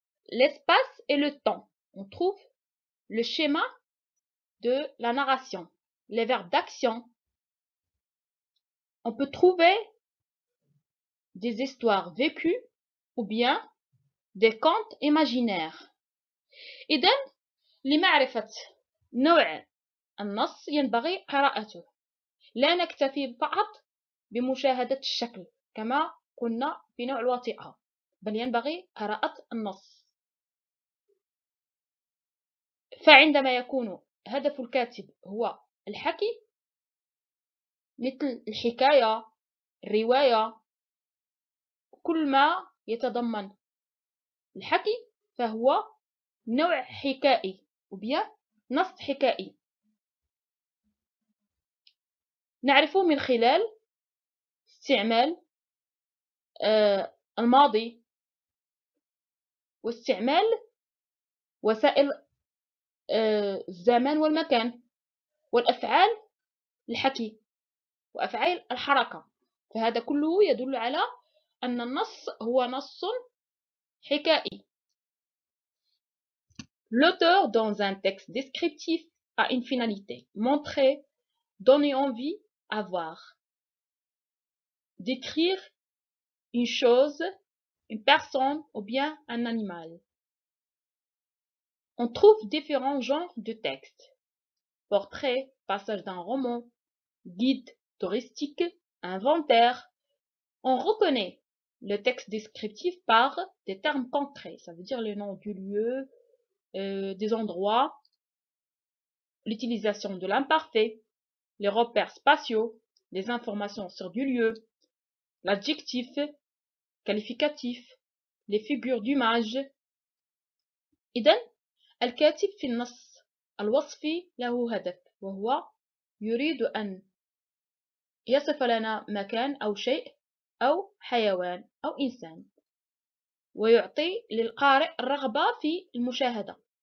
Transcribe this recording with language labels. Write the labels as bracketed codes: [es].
[fr] L'espace et le temps. On trouve le schéma de la narration, les verbes d'action. On peut trouver des histoires vécues ou bien des contes imaginaires. [ar] إذن لمعرفة نوع النص ينبغي قراءته، لا نكتفي فقط بمشاهدة الشكل كما قلنا في نوع الوثيقة، بل ينبغي قراءة النص. فعندما يكون هدف الكاتب هو الحكي مثل الحكاية، الرواية، كل ما يتضمن الحكي فهو نوع حكائي أو [fr] bien [ar] نص حكائي. نعرفه من خلال استعمال الماضي واستعمال وسائل الزمان والمكان والأفعال الحكي وأفعال الحركة. فهذا كله يدل على أن النص هو نص حكائي. [fr] L'auteur dans un texte descriptif a une finalité, montrer, donner envie à voir, décrire une chose, une personne ou bien un animal. On trouve différents genres de textes. Portrait, passage d'un roman, guide touristique, inventaire. On reconnaît le texte descriptif par des termes concrets, ça veut dire le nom du lieu, des endroits, l'utilisation de l'imparfait, les repères spatiaux, les informations sur du lieu, l'adjectif, qualificatif, les figures d'image. [ar] إذن الكاتب في النص الوصفي له هدف، وهو يريد أن يصف لنا مكان أو شيء أو حيوان أو إنسان، ويعطي للقارئ الرغبة في المشاهدة.